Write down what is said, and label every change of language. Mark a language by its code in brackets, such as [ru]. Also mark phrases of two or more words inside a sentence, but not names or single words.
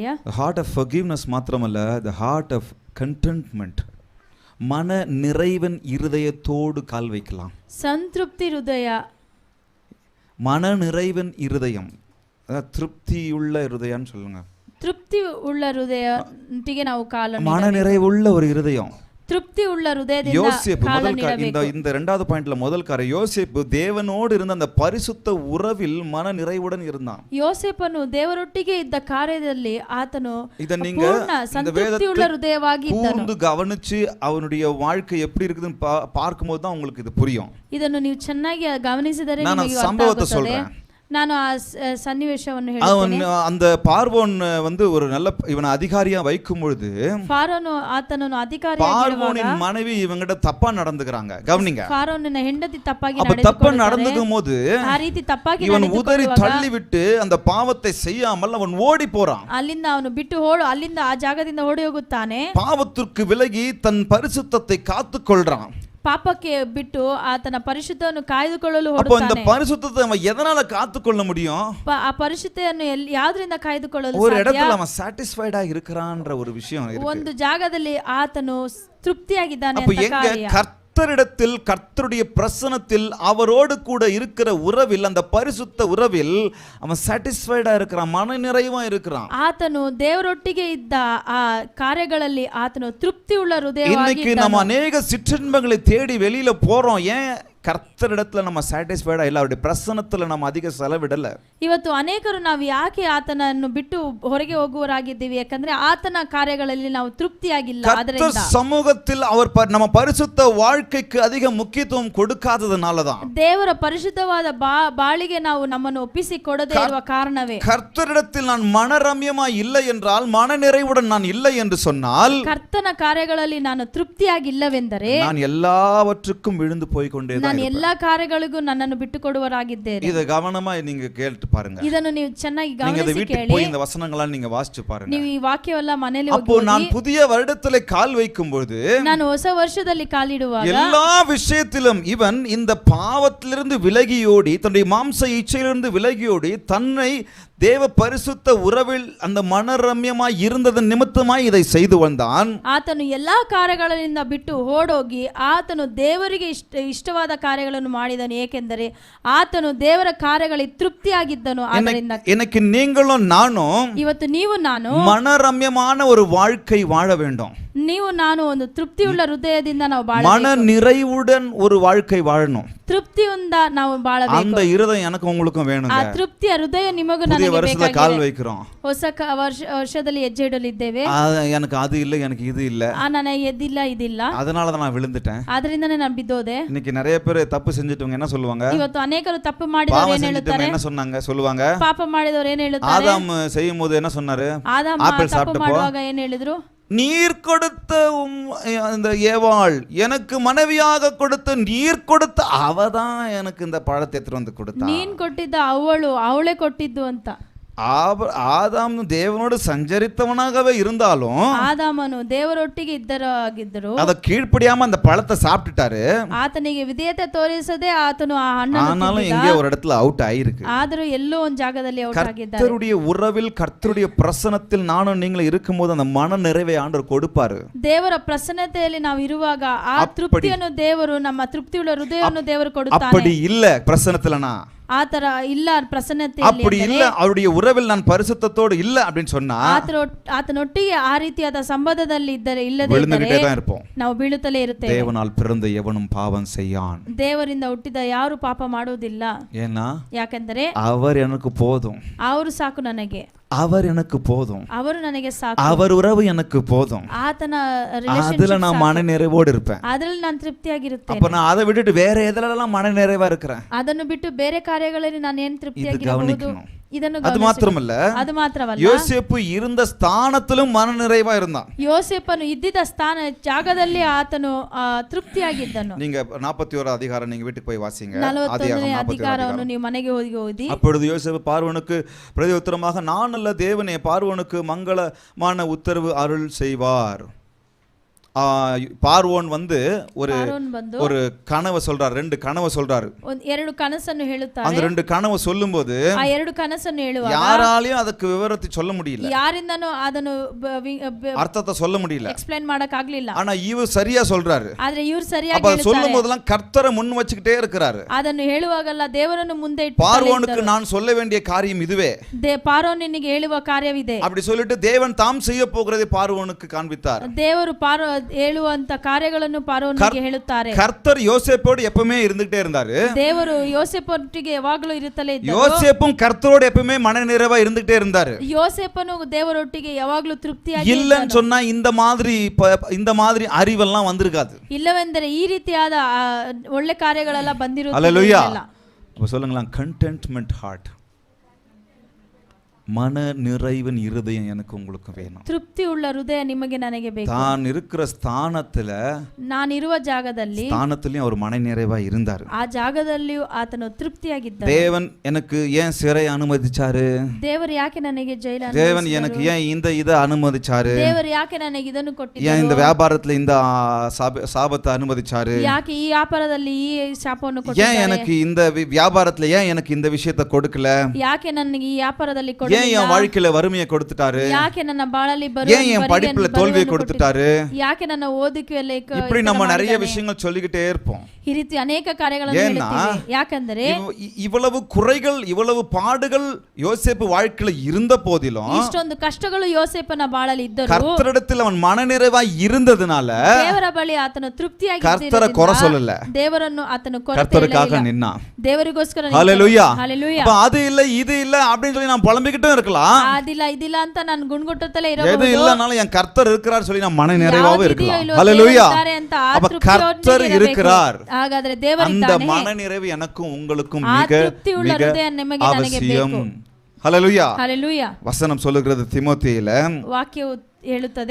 [en] the heart of forgiveness மாத்திரமல்ல, the heart of contentment, [ta] மன நிறைவன் இருதயத்தோடு கால் வைக்கலாம். [kn] ಸಂತೃಪ್ತಿ ಹೃದಯ, [ta] மன நிறைவன் இருதயம், திருப்தியுள்ள இருதயம்னு சொல்லுங்க. [kn] ತೃಪ್ತಿ ಉಳ್ಳ ಹೃದಯಕ್ಕೆ ನಾವು ಕಾಲ, [ta] மன நிறைவுள்ள ஒரு இருதயம், [kn] ತೃಪ್ತಿ ಉಳ್ಳ ಹೃದಯದಿಂದ [ta] யோசேப்பு [kn] ಕಾಲ [ta] முதல் [kn] ನೀಡಬೇಕು. [ta] இந்த இரண்டாவது பாயிண்ட்ல முதல் காரியம், யோசேப்பு தேவனோடு இருந்த அந்த பரிசுத்த உறவில் மன நிறைவுடன் இருந்தான். [kn] ಯೋಸೇಫನು ದೇವರೊಟ್ಟಿಗೆ ಇದ್ದ ಕಾರ್ಯದಲ್ಲಿ ಆತನು [ta] இத நீங்க [kn] ಪೂರ್ಣ [ta] இந்த [kn] ಸಂತೃಪ್ತಿ ಉಳ್ಳ ಹೃದಯವಾಗಿ ಇದ್ದನು. [ta] கூர்ந்து கவனிச்சு அவனுடைய வாழ்க்கை எப்படி இருக்குதுன்னு பார்க்கும்போது தான் உங்களுக்கு இது புரியும். [kn] ಇದನ್ನು ನೀವು ಚೆನ್ನಾಗಿ ಗಮನಿಸಿದರೆ [ta] நான் [kn] ನಿಮಗೆ [ta] சம்பவத்தை [kn] ಅರ್ಥ ಆಗುತ್ತದೆ. [ta] சொல்றேன். [kn] ನಾನು ಆ ಸನ್ನಿವೇಶವನ್ನು [ta] அவன் [kn] ಹೇಳ್ತೇನೆ. [ta] அந்த பார்வோன் வந்து ஒரு நல்ல இவனை அதிகாரியா வைக்கும் பொழுது [kn] ಫಾರೋನು ಆತನನ್ನು ಅಧಿಕಾರಿಯಾಗಿರುವಾಗ [ta] பார்வோனின் மனைவி இவங்கிட்ட தப்பா நடந்துக்கிறாங்க. கவனிங்க, [kn] ಫಾರೋನಿನ ಹೆಂಡತಿ ತಪ್ಪಾಗಿ [ta] அப்ப தப்பா நடந்துக்கும் போது [kn] ಆ ರೀತಿ ತಪ್ಪಾಗಿ [ta] இவன் உதறி தள்ளி விட்டு அந்த பாவத்தை செய்யாமல் அவன் ஓடி போறான். [kn] ಅಲ್ಲಿಂದ ಅವನು ಬಿಟ್ಟು ಅಲ್ಲಿಂದ ಆ ಜಾಗದಿಂದ ಓಡಿ ಹೋಗುತ್ತಾನೆ. [ta] பாவத்திற்கு விலகி தன் பரிசுத்தத்தை காத்துக்கொள்றான். [kn] ಪಾಪಕ್ಕೆ ಬಿಟ್ಟು ಆತನ ಪರಿಶುದ್ಧವನ್ನು ಕಾಯ್ದುಕೊಳ್ಳಲು [ta] அப்போ இந்த [kn] ಹೊರಡ್ತಾನೆ. [ta] பரிசுத்தத்தை அவன் எதனால காத்துக்கொள்ள முடியும்? [kn] ಆ ಪರಿಶುದ್ಧತೆಯನ್ನು ಯಾವ್ದ್ರಿಂದ ಕಾಯ್ದುಕೊಳ್ಳಲು [ta] ஒரு [kn] ಸಾಧ್ಯ? [ta] இடத்துல அவன் சாட்டிஸ்ஃபைடா இருக்கிறான்ற ஒரு விஷயம் இருக்கு. [kn] ಒಂದು ಜಾಗದಲ್ಲಿ ಆತನು ತೃಪ್ತಿಯಾಗಿದ್ದಾನೆ [ta] அப்ப [kn] ಅಂತ [ta] எங்க [kn] ಕಾರ್ಯ. [ta] கர்த்தரிடத்தில் கர்த்தருடைய பிரசன்னத்தில் அவரோடு கூட இருக்கிற உறவில், அந்த பரிசுத்த உறவில் அவன் சாட்டிஸ்ஃபைடா இருக்கிறான், மன நிறைவா இருக்கிறான். [kn] ಆತನು ದೇವರೊಟ್ಟಿಗೆ ಇದ್ದ ಆ ಕಾರ್ಯಗಳಲ್ಲಿ ಆತನು ತೃಪ್ತಿ ಉಳ್ಳ ಹೃದಯವಾಗಿ [ta] இன்னைக்கு நம்ம ಅನೇக சிற்றின்பங்களை தேடி வெளியில போறோம். ஏன்? கர்த்தரிடத்துல நம்ம சாட்டிஸ்ஃபைடா இல்ல, அவருடைய பிரசன்னத்துல நம்ம அதிக செலவிடல. [kn] ಇವತ್ತು ಅನೇಕರು ನಾವು ಯಾಕೆ ಆತನನ್ನು ಬಿಟ್ಟು ಹೊರಗೆ ಹೋಗುವರಾಗಿದ್ದೀವಿ? ಯಾಕಂದ್ರೆ ಆತನ ಕಾರ್ಯಗಳಲ್ಲಿ ನಾವು ತೃಪ್ತಿಯಾಗಿಲ್ಲ. [ta] கர்த்தர் [kn] ಅದರಿಂದ [ta] சமூகத்தில் அவர் நம்ம பரிசுத்த வாழ்க்கைக்கு அதிக முக்கியத்துவம் கொடுக்காததுனால தான். [kn] ದೇವರ ಪರಿಶುದ್ಧವಾದ ಬಾಳಿಗೆ ನಾವು ನಮ್ಮನ್ನು ಒಪ್ಪಿಸಿ ಕೊಡದೇ ಇರುವ ಕಾರಣವೇ. [ta] கர்த்தரிடத்தில் நான் மனரம்யமா இல்லை என்றால், மன நிறைவுடன் நான் இல்லை என்று சொன்னால், [kn] ಕರ್ತನ ಕಾರ್ಯಗಳಲ್ಲಿ ನಾನು ತೃಪ್ತಿಯಾಗಿಲ್ಲವೆಂದರೆ [ta] நான் எல்லாவற்றுக்கும் விழுந்து போய் கொண்டே தான் [kn] ನಾನು [ta] இருப்பேன். [kn] ಎಲ್ಲಾ ಕಾರ್ಯಗಳಿಗೂ ನನ್ನನ್ನು ಬಿಟ್ಟು ಕೊಡುವರಾಗಿದ್ದೇನೆ. [ta] இத கவனமா நீங்க கேட்டு பாருங்க. [kn] ಇದನ್ನು ನೀವು ಚೆನ್ನಾಗಿ [ta] நீங்க இந்த [kn] ಗಮನಿಸಿ [ta] வீட்டுக்கு [kn] ಕೇಳಿ. [ta] போய் இந்த வசனங்களெல்லாம் நீங்க வாசிச்சு பாருங்க. [kn] ನೀವು ಈ ವಾಕ್ಯವೆಲ್ಲ ಮನೆಯಲ್ಲಿ [ta] அப்போ நான் புதிய வருடத்திலே கால் வைக்கும் பொழுது, [kn] ನಾನು ಹೊಸ ವರ್ಷದಲ್ಲಿ ಕಾಲಿಡುವಾಗ [ta] எல்லா விஷயத்திலும் இவன் இந்த பாவத்திலிருந்து விலகியோடி, தன்னுடைய மாம்ச இச்சையிலிருந்து விலகியோடி, தன்னை தேவ பரிசுத்த உறவில் அந்த மனரம்யமாய் இருந்ததன் நிமித்தமாய் இதை செய்து வந்தான். [kn] ಆತನು ಎಲ್ಲಾ ಕಾರ್ಯಗಳಿಂದ ಬಿಟ್ಟು ಓಡೋಗಿ ಆತನು ದೇವರಿಗೆ ಇಷ್ಟವಾದ ಕಾರ್ಯಗಳನ್ನು ಮಾಡಿದನು. ಏಕೆಂದರೆ ಆತನು ದೇವರ ಕಾರ್ಯಗಳಿಗೆ ತೃಪ್ತಿಯಾಗಿದ್ದನು. ಆದ್ದರಿಂದ [ta] எனக்கு நீங்களும் நானும் [kn] ಇವತ್ತು ನೀವು ನಾನು [ta] மனரம்யமான ஒரு வாழ்க்கை வாழ வேண்டும். [kn] ನೀವು ನಾನು ಒಂದು ತೃಪ್ತಿಯುಳ್ಳ ಹೃದಯದಿಂದ ನಾವು [ta] மன [kn] ಬಾಳಬೇಕು. [ta] நிறைவுடன் ஒரு வாழ்க்கை வாழணும். [kn] ತೃಪ್ತಿಯಿಂದ ನಾವು ಬಾಳಬೇಕು. [ta] அந்த இருதயம் எனக்கு உங்களுக்கும் வேணும். [kn] ಆ ತೃಪ್ತಿಯ ಹೃದಯ ನಿಮಗೂ [ta] புதிய [kn] ನನಗೆ [ta] வருஷத்துல கால் [kn] ಬೇಕಾಗಿದೆ. [ta] வைக்கிறோம். [kn] ಹೊಸ ವರ್ಷದಲ್ಲಿ ಹೆಜ್ಜೆ ಇಡಲಿದ್ದೇವೆ. [ta] எனக்கு அது இல்ல, எனக்கு இது இல்ல, [kn] ನನಗೆ ಎದ್ದಿಲ್ಲ ಇದಿಲ್ಲ, [ta] அதனால தான் நான் விழுந்துட்டேன். [kn] ಅದರಿಂದನೇ ನಾನು ಬಿದ್ದೋದೆ. [ta] இன்னைக்கு நிறைய பேர் தப்பு செஞ்சுட்டவங்க என்ன சொல்லுவாங்க? [kn] ಇವತ್ತು ಅನೇಕರು ತಪ್ಪು ಮಾಡಿದವರು [ta] பாவம் [kn] ಏನ್ [ta] செஞ்சுட்டவங்க [kn] ಹೇಳುತ್ತಾರೆ? [ta] என்ன சொன்னாங்க? சொல்லுவாங்க, [kn] ಪಾಪ ಮಾಡಿದವರು ಏನ್ ಹೇಳುತ್ತಾರೆ? [ta] ஆதாம் செய்யும் போது என்ன சொன்னாரு? [kn] ಆದಾಮ [ta] ஆப்பிள் [kn] ತಪ್ಪು [ta] சாப்பிட்டப்போ, [kn] ಮಾಡುವಾಗ ಏನ್ ಹೇಳಿದ್ರು? [ta] நீர் கொடுத்த இந்த ஏவாள், எனக்கு மனைவியாக கொடுத்த நீர் கொடுத்த அவதான் எனக்கு இந்த பழத்தை எடுத்துட்டு வந்து கொடுத்தா. [kn] ನೀನ್ ಕೊಟ್ಟಿದ್ದ ಅವಳೇ ಕೊಟ್ಟಿದ್ದು ಅಂತ. [ta] ஆதாம் தேவனோடு சஞ்சரித்தவனாகவே இருந்தாலும் [kn] ಆದಾಮನು ದೇವರೊಟ್ಟಿಗೆ ಇದ್ದರಾಗಿದ್ದರು. [ta] அத கீழ்ப்படியாம அந்த பழத்தை சாப்பிட்டுட்டாரு. [kn] ಆತನಿಗೆ ವಿಧೇಯತೆ ತೋರಿಸದೆ ಆತನು ಆ ಹಣ್ಣನ್ನು [ta] ஆனாலும் [kn] ತಿಂದಿದ್ದ. [ta] எங்கே ஒரு இடத்துல அவுட் ஆயிருக்கு. [kn] ಆದರೂ ಎಲ್ಲೋ ಒಂದು ಜಾಗದಲ್ಲಿ ಔಟ್ ಆಗಿದ್ದಾರೆ. [ta] கர்த்தருடைய உறவில், கர்த்தருடைய பிரசன்னத்தில் நானும் நீங்களும் இருக்கும்போது அந்த மன நிறைவை ஆண்டவர் கொடுப்பாரு. [kn] ದೇವರ ಪ್ರಸನ್ನತೆಯಲ್ಲಿ ನಾವು ಇರುವಾಗ ಆ ತೃಪ್ತಿಯನ್ನು ದೇವರು, ನಮ್ಮ ತೃಪ್ತಿಯುಳ್ಳ ಹೃದಯವನ್ನು ದೇವರು ಕೊಡುತ್ತಾನೆ. [ta] அப்படி இல்ல பிரசன்னத்துலனா, [kn] ಆತರ ಇಲ್ಲ ಪ್ರಸನ್ನತೆಯಲ್ಲಿ, [ta] அப்படி இல்ல அவருடைய உறவில் நான் பரிசுத்தத்தோடு இல்ல அப்படின்னு சொன்னா [kn] ಆತನೊಟ್ಟಿಗೆ ಆ ರೀತಿಯಾದ ಸಂಬಂಧದಲ್ಲಿ ಇಲ್ಲದೆ [ta] விழுந்துகிட்டே தான் இருப்போம். [kn] ನಾವು ಬೀಳುತ್ತಲೇ ಇರುತ್ತೇವೆ. [ta] தேவனால் பிறந்த எவனும் பாவம் செய்யான். [kn] ದೇವರಿಂದ ಹುಟ್ಟಿದ ಯಾರು ಪಾಪ ಮಾಡುವುದಿಲ್ಲ. [ta] ஏன்னா [kn] ಯಾಕಂದರೆ [ta] அவர் எனக்கு போதும், [kn] ಅವರು ಸಾಕು ನನಗೆ, [ta] அவர் எனக்கு போதும், [kn] ಅವರು ನನಗೆ ಸಾಕು, [ta] அவர் உறவு எனக்கு போதும். [kn] ಆತನ [ta] அதுல [kn] ರಿಲೇಶನ್ಶಿಪ್ [ta] நான் மன நிறைவோடு இருப்பேன். [kn] ಅದರಲ್ಲಿ ನಾನು ತೃಪ್ತಿಯಾಗಿರುತ್ತೇನೆ. [ta] அப்ப நான் அதை விட்டுட்டு வேற எதுலலாம் மன நிறைவா இருக்கிறேன்? [kn] ಅದನ್ನು ಬಿಟ್ಟು ಬೇರೆ ಕಾರ್ಯಗಳಲ್ಲಿ ನಾನು ಏನು ತೃಪ್ತಿಯಾಗಿರಬಹುದು? [ta] கவனிக்கணும். [kn] ಇದನ್ನು [ta] அது மாத்திரமல்ல, [kn] ಅದು ಮಾತ್ರವಲ್ಲ, [ta] யோசேப்பு இருந்த ஸ்தானத்திலும் மன நிறைவா இருந்தான். [kn] ಯೋಸೇಫನು ಇದ್ದಿದ್ದ ಜಾಗದಲ್ಲಿ ಆತನು ತೃಪ್ತಿಯಾಗಿದ್ದನು. [ta] நீங்க 41 அதிகாரம் நீங்க வீட்டுக்கு போய் வாசிங்க. [kn] 41ನೇ ಅಧಿಕಾರವನ್ನು ನೀವು ಮನೆಗೆ ಹೋಗಿ ಓದಿ. [ta] அப்பொழுது யோசேப்பு பார்வோனுக்கு பிரதியுத்தரமாக, நான் அல்ல தேவனே, பார்வோனுக்கு மங்களமான உத்தரவு அருள் செய்வார். பார்வோன் வந்து ஒரு கனவை சொல்றாரு, 2 கனவை சொல்றாரு. [kn] ಎರಡು ಕನಸನ್ನು ಹೇಳುತ್ತಾರೆ. [ta] அந்த 2 கனவை சொல்லும்போது [kn] ಆ ಎರಡು ಕನಸನ್ನು ಹೇಳುವಾಗ [ta] யாராலையும் ಅದಕ್ಕೆ ವಿವರத்தை சொல்ல முடியல, [kn] ಯಾರಿಂದನೂ ಅದನ್ನು [ta] அர்த்தத்தை சொல்ல முடியல. [kn] ಎಕ್ಸ್ಪ್ಲೈನ್ ಮಾಡಕ್ ಆಗ್ಲಿಲ್ಲ. [ta] ஆனா இவர் சரியா சொல்றாரு. [kn] ಆದ್ರೆ ಇವರು ಸರಿಯಾಗಿ [ta] அப்ப [kn] ಹೇಳ್ತಾರೆ. [ta] சொல்லும் போதெல்லாம் கர்த்தரை முன் வச்சுக்கிட்டே இருக்கிறாரு. [kn] ಅದನ್ನು ಹೇಳುವಾಗಲ್ಲ ದೇವರನ್ನು ಮುಂದೆ ಇಟ್ಟು [ta] பார்வோனுக்கு நான் சொல்ல வேண்டிய காரியம் இதுவே, [kn] ಪಾರೋನಿಗೆ ಹೇಳುವ ಕಾರ್ಯವಿದೆ [ta] அப்படி சொல்லிட்டு தேவன் தாம் செய்ய போகிறதை பார்வோனுக்கு காண்பித்தார். [kn] ದೇವರು ಹೇಳುವಂತ ಕಾರ್ಯಗಳನ್ನು ಪಾರೋನಿಗೆ ಹೇಳುತ್ತಾರೆ. [ta] கர்த்தர் யோசேப்போடு எப்பவுமே இருந்துட்டே இருந்தாரு. [kn] ದೇವರು ಯೋಸೇಫೊಟ್ಟಿಗೆ ಯಾವಾಗಲೂ ಇರುತ್ತಲೇ ಇದ್ದರು. [ta] யோசேப்பும் கர்த்தரோடு எப்பவுமே மன நிறைவா இருந்துட்டே இருந்தாரு. [kn] ಯೋಸೇಫನು ದೇವರೊಟ್ಟಿಗೆ ಯಾವಾಗಲೂ ತೃಪ್ತಿಯಾಗಿ [ta] இல்லன்னு சொன்னா இந்த மாதிரி அறிவெல்லாம் வந்திருக்காது. [kn] ಇಲ್ಲವೆಂದರೆ ಈ ರೀತಿಯಾದ ಒಳ್ಳೆ ಕಾರ್ಯಗಳೆಲ್ಲ ಬಂದಿರುವುದಿಲ್ಲ. [ta] அல்லேலூயா. அப்ப சொல்லுங்களா, [en] contentment heart. [ta] மன நிறைவின் இருதயம் எனக்கு உங்களுக்கு வேணும். [kn] ತೃಪ್ತಿ ಉಳ್ಳ ಹೃದಯ ನಿಮಗೆ ನನಗೆ ಬೇಕು. [ta] தான் இருக்கிற ஸ்தானத்துல [kn] ನಾನಿರುವ ಜಾಗದಲ್ಲಿ [ta] ஸ்தானத்திலயும் அவர் மன நிறைவா இருந்தார். [kn] ಆ ಜಾಗದಲ್ಲಿಯೂ ಆತನು ತೃಪ್ತಿಯಾಗಿದ್ದ. [ta] தேவன் எனக்கு ஏன் சிறை அனுமதிச்சாரு? [kn] ದೇವರು ಯಾಕೆ ನನಗೆ ಜೈಲು [ta] தேவன் எனக்கு ஏன் இந்த இதை அனுமதிச்சாரு? [kn] ದೇವರು ಯಾಕೆ ನನಗೆ ಇದನ್ನು ಕೊಟ್ಟಿದ್ದರು? [ta] ஏன் இந்த வியாபாரத்துல இந்த சாபத்தை அனுமதிச்சாரு? [kn] ಯಾಕೆ ಈ ವ್ಯಾಪಾರದಲ್ಲಿ ಈ ಶಾಪವನ್ನು [ta] ஏன் [kn] ಕೊಟ್ಟಿದ್ದಾರೆ? [ta] எனக்கு இந்த வியாபாரத்துல ஏன் எனக்கு இந்த விஷயத்தை கொடுக்கல? [kn] ಯಾಕೆ ನನಗೆ ಈ ವ್ಯಾಪಾರದಲ್ಲಿ [ta] ஏன் என் வாழ்க்கையில வறுமையை கொடுத்துட்டாரு? [kn] ಯಾಕೆ ನನ್ನ ಬಾಳಲ್ಲಿ [ta] ஏன் என் படிப்புல தோல்வியை கொடுத்துட்டாரு? [kn] ಯಾಕೆ ನನ್ನ ಓದುವಿಕೆಯಲ್ಲಿ [ta] இப்படி நம்ம நிறைய விஷயங்கள் சொல்லிக்கிட்டே இருப்போம். [kn] ಈ ರೀತಿ ಅನೇಕ ಕಾರ್ಯಗಳನ್ನು ಹೇಳ್ತೀವಿ. ಯಾಕಂದ್ರೆ [ta] இவ்வளவு குறைகள் இவ்வளவு பாடுகள் யோசேப்பு வாழ்க்கையில இருந்த போதிலும் [kn] ಇಷ್ಟೊಂದು ಕಷ್ಟಗಳು ಯೋಸೇಫನ ಬಾಳಲ್ಲಿ ಇದ್ದರು [ta] கர்த்தரிடத்தில் அவன் மனநிறைவாய் இருந்ததுனால [kn] ದೇವರ ಬಳಿ ಆತನು ತೃಪ್ತಿಯಾಗಿ [ta] கர்த்தரை குறை சொல்லல. [kn] ದೇವರನ್ನು ಆತನು ಕೊರತೆ [ta] கர்த்தருக்காக நின்னா. [kn] ದೇವರಿಗೋಸ್ಕರ [ta] ஹalleluya. ஹalleluya. அப்ப அது இல்ல இது இல்ல அப்படினு சொல்லி நான் புலம்பிக்கிட்டே இருக்கலாம். [kn] ಅದಿಲ್ಲ ಇದಿಲ್ಲ ಅಂತ ನಾನು ಗುಣಗುಟ್ಟುತ್ತಲೇ [ta] எது [kn] ಇರಬಹುದು. [ta] இல்லனாலும் என் கர்த்தர் இருக்கிறார் சொல்லி நான் மன நிறைவாவே இருக்கலாம். ஹalleluya. அப்ப கர்த்தர் இருக்கிறார். [kn] ಹಾಗಾದ್ರೆ ದೇವರಿದ್ದಾನೆ. [ta] அந்த மன நிறைவு எனக்கும் உங்களுக்கும் மிக மிக அவசியம். ஹalleluya. ஹalleluya. வசனம் சொல்லுகிறது தீமோத்தேயுல [kn] ವಾಕ್ಯವು ಹೇಳುತ್ತದೆ